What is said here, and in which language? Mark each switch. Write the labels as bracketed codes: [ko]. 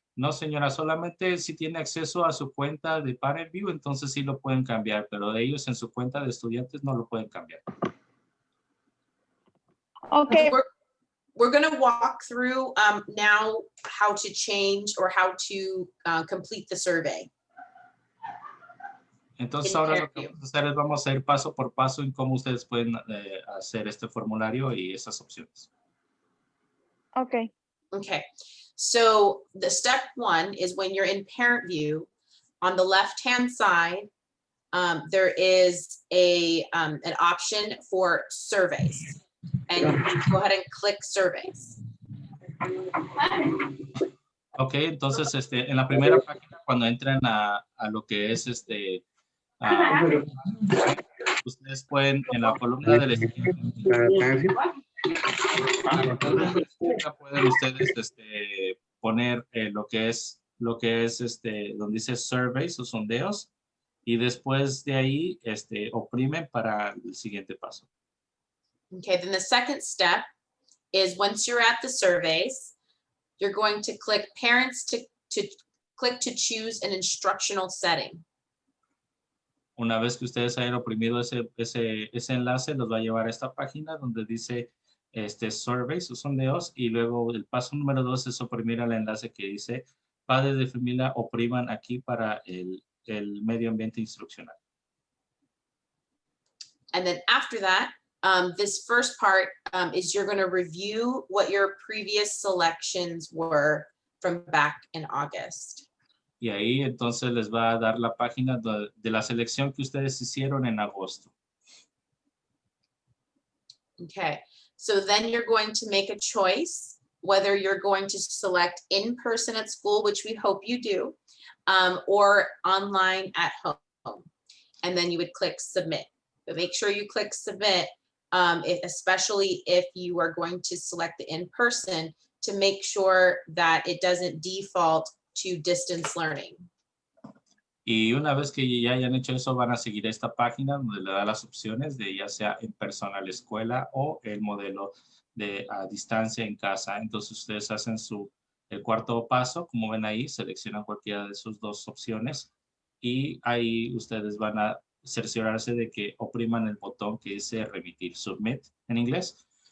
[es] No, señora, solamente si tiene acceso a su cuenta de parent view, entonces sí lo pueden cambiar, pero de ellos en su cuenta de estudiantes no lo pueden cambiar. [en] Okay. We're going to walk through now how to change or how to complete the survey. [es] Entonces ahora lo que vamos a hacer es vamos a ir paso por paso en cómo ustedes pueden hacer este formulario y esas opciones. [en] Okay. Okay. So the step 1 is when you're in parent view, on the left-hand side, there is an option for surveys. And you can go ahead and click surveys. [es] Ok, entonces en la primera página, cuando entran a lo que es ustedes pueden en la columna de la izquierda, pueden ustedes poner lo que es donde dice surveys o sondeos y después de ahí oprimen para el siguiente paso. [en] Okay, then the second step is once you're at the surveys, you're going to click parents to click to choose an instructional setting. [es] Una vez que ustedes hayan oprimido ese enlace, los va a llevar a esta página donde dice surveys o sondeos, y luego el paso número 2 es oprimir al enlace que dice padres de familia opriman aquí para el medio ambiente instruccional. [en] And then after that, this first part is you're going to review what your previous selections were from back in August. [es] Y ahí entonces les va a dar la página de la selección que ustedes hicieron en agosto. [en] Okay, so then you're going to make a choice whether you're going to select in person at school, which we hope you do, or online at home. And then you would click submit. But make sure you click submit, especially if you are going to select the in person, to make sure that it doesn't default to distance learning. [es] Y una vez que ya hayan hecho eso, van a seguir esta página donde le da las opciones de ya sea en persona a la escuela o el modelo de a distancia en casa. Entonces ustedes hacen el cuarto paso, como ven ahí, seleccionan cualquiera de sus dos opciones y ahí ustedes van a cerciorarse de que opriman el botón que dice remitir, submit en inglés.